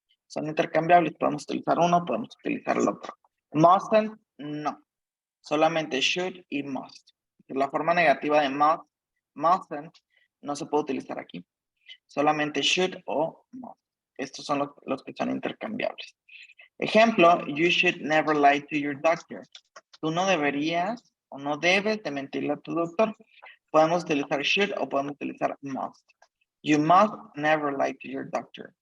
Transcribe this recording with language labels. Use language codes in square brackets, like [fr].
[es] Son intercambiables, podemos utilizar uno, podemos utilizar el otro. Mustn't, no. Solamente should y must. La forma negativa de mustn't no se puede utilizar aquí. Solamente should o must. Estos son los que son intercambiables. [en] Ejemplo, you should never lie to your doctor. [es] Tú no deberías o no debes de mentirle a tu doctor. Podemos utilizar should o podemos utilizar must. [en] You must never lie to your doctor.